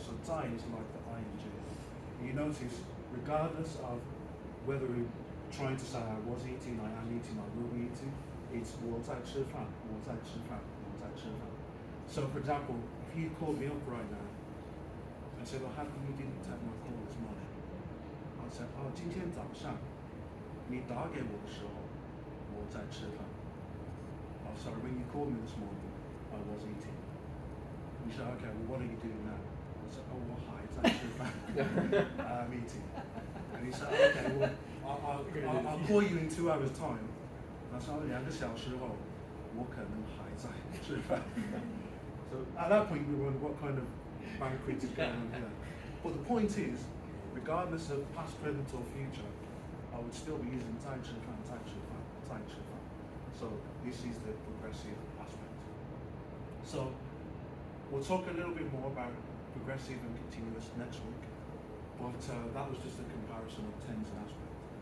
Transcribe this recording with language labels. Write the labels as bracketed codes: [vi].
[en] So zai is like the ing. You notice, regardless of whether we're trying to say I was eating, I am eating, I will be eating, it's [zh] 我在吃饭, 我在吃饭, 我在吃饭. [en] So for example, if you called me up right now and said, well, how come you didn't take my call this morning? I said, [zh] 今天早上你打给我的时候我在吃饭. [en] Oh, sorry, when you called me this morning, I was eating. You said, okay, well, what are you doing now? I said, oh, [zh] 我还在吃饭. [en] I'm eating. And he said, okay, well, I'll call you in 2 hours' time. I said, [zh] 2个小时后我可能还在吃饭. [en] So at that point, we wonder what kind of banquet is going on here. But the point is, regardless of past, present, or future, I would still be using [zh] 在吃饭, 在吃饭, 在吃饭. [en] So this is the progressive aspect. So we'll talk a little bit more about progressive and continuous next week, but that was just a comparison of tense and aspect.